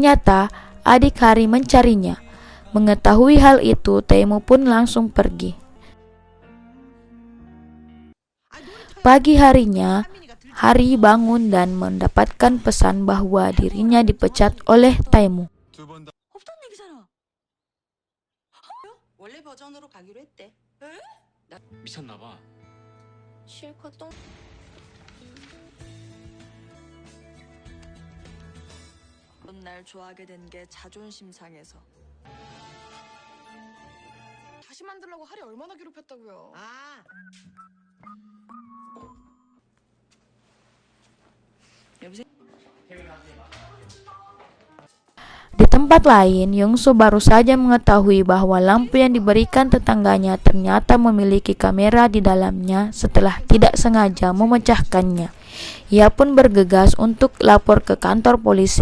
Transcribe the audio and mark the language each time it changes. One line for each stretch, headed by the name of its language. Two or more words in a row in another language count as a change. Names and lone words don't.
Indonesian: Ternyata adik Hari mencarinya. Mengetahui hal itu, Taemu pun langsung pergi. Pagi harinya, Hari bangun dan mendapatkan pesan bahwa dirinya dipecat oleh Taemu.
Korean: 없던 얘기잖아. 원래 버전으로 가기로 했대. 미쳤나 봐. 실컷 똥. 그런 날 좋아하게 된 게 자존심 상해서. 다시 만들려고 하리 얼마나 괴롭혔다고요. 아. 여보세요?
Indonesian: Di tempat lain, Yongso baru saja mengetahui bahwa lampu yang diberikan tetangganya ternyata memiliki kamera di dalamnya setelah tidak sengaja memecahkannya. Ia pun bergegas untuk lapor ke kantor polisi.